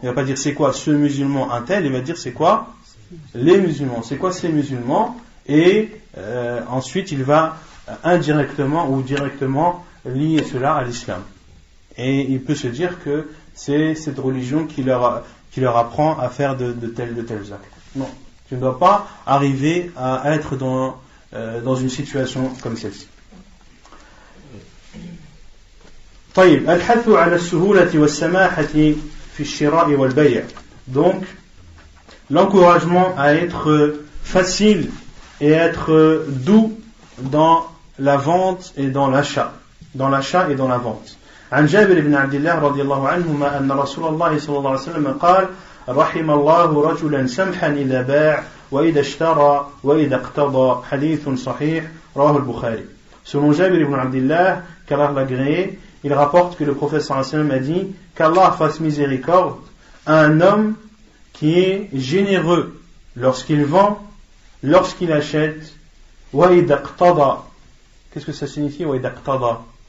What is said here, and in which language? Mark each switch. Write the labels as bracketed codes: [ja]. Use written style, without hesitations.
[fr] Il va pas dire c'est quoi ce musulman un tel, il va dire c'est quoi les musulmans, c'est quoi ces musulmans, et ensuite il va indirectement ou directement lier cela à l'islam. Et il peut se dire que c'est cette religion qui leur apprend à faire de tels actes. Non, tu ne dois pas arriver à être dans une situation comme celle-ci. [ar] طيب الحث على السهولة والسماحة في الشراء والبيع. [fr] Donc l'encouragement à être facile et être doux dans la vente et dans l'achat et dans la vente. [ar] عن جابر بن عبد الله رضي الله عنهما أن رسول الله صلى الله عليه وسلم قال رحم الله رجلا سمحا إذا باع وإذا اشترى وإذا اقتضى حديث صحيح رواه البخاري. [fr] Selon Jabir ibn Abdillah, qu'Allah l'agréé, il rapporte que le prophète sallallahu alayhi wa sallam a dit qu'Allah fasse miséricorde à un homme qui est généreux lorsqu'il vend, lorsqu'il achète. [ar] Wa idha iqtada. [fr] Qu'est-ce que ça signifie [ar] wa idha iqtada?